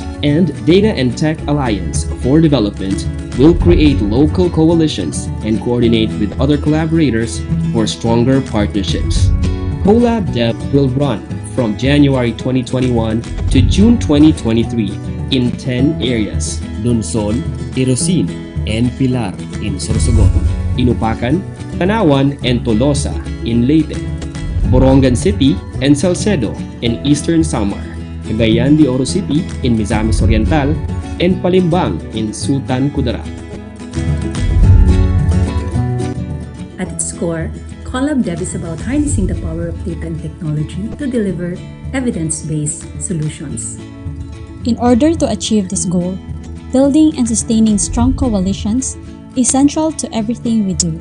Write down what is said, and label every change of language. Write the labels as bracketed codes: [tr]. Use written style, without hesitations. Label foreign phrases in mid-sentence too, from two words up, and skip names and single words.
[en] And Data and Tech Alliance for Development will create local coalitions and coordinate with other collaborators for stronger partnerships. Collab Dev will run from January 2021 to June 2023 in 10 areas: Lungsod, Irosin, and Pilar in Sorsogon, Inupacan, Tanawan, and Tolosa in Leyte, Borongan City and Salcedo in Eastern Samar, Cagayan de Oro City in Misamis Oriental, and Palimbang in Sultan Kudarat. At its core, Collab Dev is about harnessing the power of data and technology to deliver evidence-based solutions. In order to achieve this goal, building and sustaining strong coalitions is central to everything we do.